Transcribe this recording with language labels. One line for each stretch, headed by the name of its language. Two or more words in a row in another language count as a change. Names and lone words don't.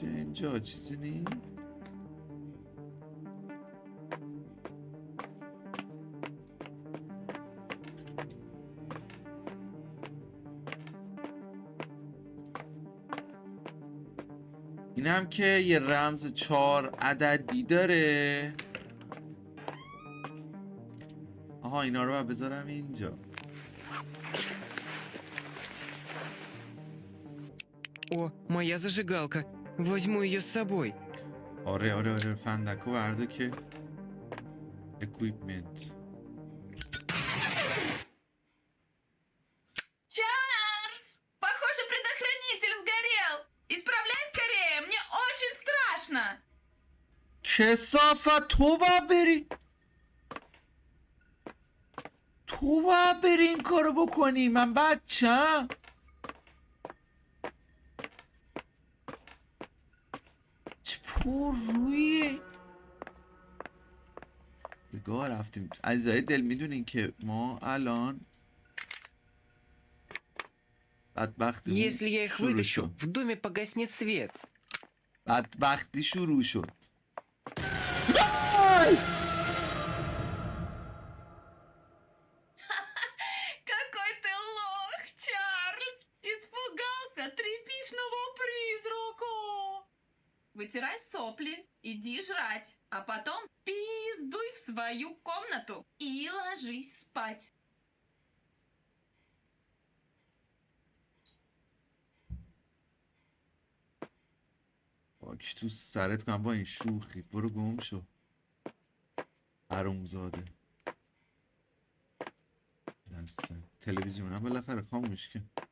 Persian: اینجا چیزی نیست. اینم که یه رمز 4 عددی داره. آها اینا رو باید بذارم اینجا.
Russian: О, моя зажигалка. Возьму ее с собой.
Persian: آره فندکو برده که equipment.
Russian: Чарльз! Похоже, предохранитель сгорел! Исправляй скорее, мне очень страшно!
Persian: کثافت تو باید بری. تو باید بری این کارو بکنی. من بچم. چه پر رویه. بگاه رفتیم. عزیزای دل میدونین که ما الان بدبختی
Russian: Если я их
Persian: شروع
Russian: вытащу,
Persian: شد.
Russian: в доме погаснет свет.
Persian: بدبختی شروع شد.
Russian: Какой ты лох, Чарльз! Испугался тряпичного призрака! Вытирай сопли, иди жрать, а потом пиздуй в свою комнату и ложись спать.
Persian: باک تو سرت کنم با این شوخی. برو گم شو حرومزاده. دسته تلویزیونم بالاخره خاموش کن.